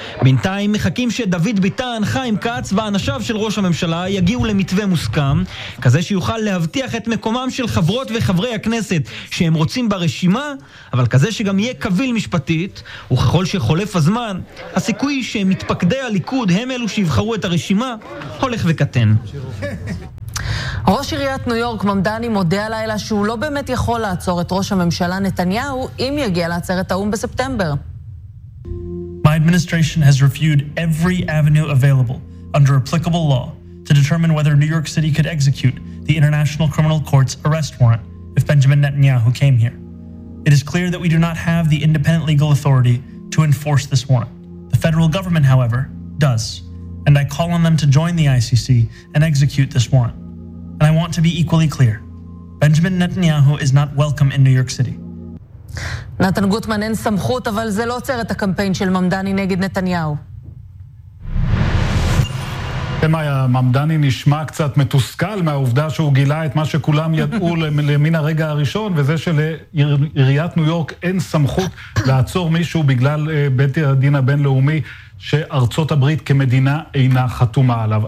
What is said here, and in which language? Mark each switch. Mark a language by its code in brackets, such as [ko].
[he] בינתיים מחכים שדוד ביטן, חיים כץ ואנשיו של ראש הממשלה יגיעו למתווה מוסכם, כזה שיוכל להבטיח את מקומם של חברות וחברי הכנסת שהם רוצים ברשימה, אבל כזה שגם יהיה קביל משפטית, וככל שחולף הזמן, הסיכוי שמתפקדי הליכוד הם אלו שיבחרו את הרשימה, הולך וקטן. ראש עיריית ניו יורק ממדני מודה הלילה שהוא לא באמת יכול לעצור את ראש הממשלה נתניהו אם יגיע לעצרת האום בספטמבר. [en] My administration has reviewed every avenue available under applicable law to determine whether New York City could execute the International Criminal Court's arrest warrant if Benjamin Netanyahu came here. It is clear that we do not have the independent legal authority to enforce this warrant. The federal government, however, does, and I call on them to join the ICC and execute this warrant. And I want to be equally clear. Benjamin Netanyahu is not welcome in New York City. [he] נתן גוטמן, אין סמכות, אבל זה לא עוצר את הקמפיין של ממדני נגד נתניהו. כן, מאיה, ממדני נשמע קצת מתוסכל מהעובדה שהוא גילה את מה שכולם ידעו למין הרגע הראשון, וזה שלעיריית ניו יורק אין סמכות לעצור מישהו בגלל בית הדין הבינלאומי שארצות הברית כמדינה אינה חתומה עליו.